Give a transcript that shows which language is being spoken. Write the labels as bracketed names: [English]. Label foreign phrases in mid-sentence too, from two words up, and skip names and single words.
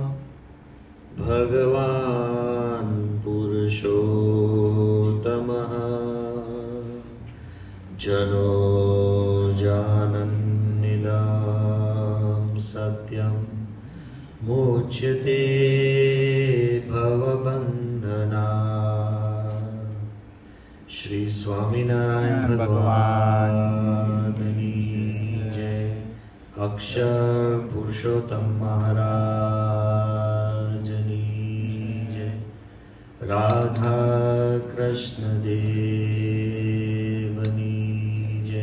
[Sanskrit] भगवान् पुरुषोत्तमः जनो जानन्निदं सत्यं मुच्यते भवबन्धना [Gujarati] श्री स्वामिनारायण भगवान की અક્ષર પુરુષોત્તમ મહારાજની જય. રાધા કૃષ્ણ દેવની જય.